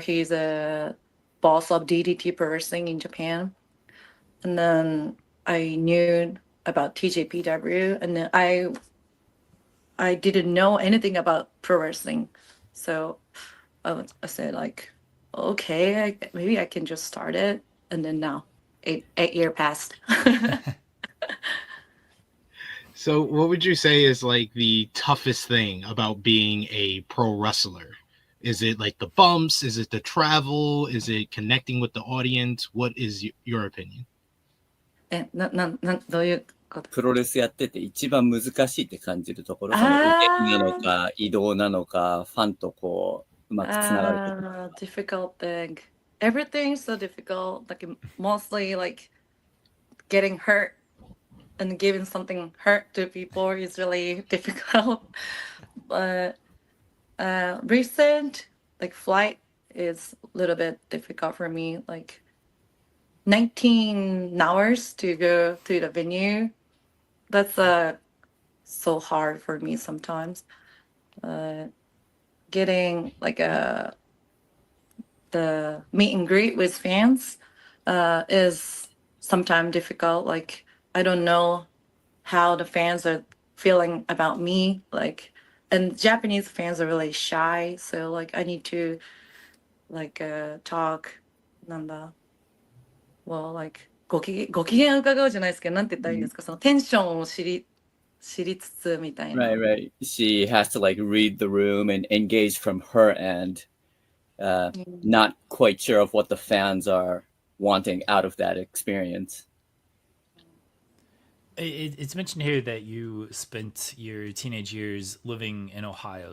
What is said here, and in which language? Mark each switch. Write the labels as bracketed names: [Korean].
[English] He's a boss of DDT Pro Wrestling in Japan, and then I knew about TJPW, and then I didn't know anything about pro wrestling, so I said like, okay, maybe I can just start it, and then now 8 year passed. So what would you say is like the toughest thing about being a pro wrestler? Is it like the bumps? Is it the travel? Is it connecting with the audience? What is your opinion? [Japanese] どういうこと？プロレスやってて一番難しいって感じるところ、その動きなのか、移動なのか、ファンとこう、うまくつながると。 [English] difficult thing. Everything's so difficult. Like mostly like getting hurt and giving something hurt to people is really difficult. But recent like flight is a little bit difficult for me. Like 19 hours to go to the venue. That's so hard for me sometimes. Getting like the meet and greet with fans is sometimes difficult. Like I don't know how the fans are feeling about me. Like, and Japanese fans are really shy, so like I need to like talk. [Japanese] なんだ well, like ご機嫌伺うじゃないですけど、なんて言ったらいいんですか、そのテンションを知りつつみたいな。 [English] Right. She has to like read the room and engage from her end. Not quite sure of what the fans are wanting out of that experience. It's mentioned here that you spent your teenage years living in Ohio.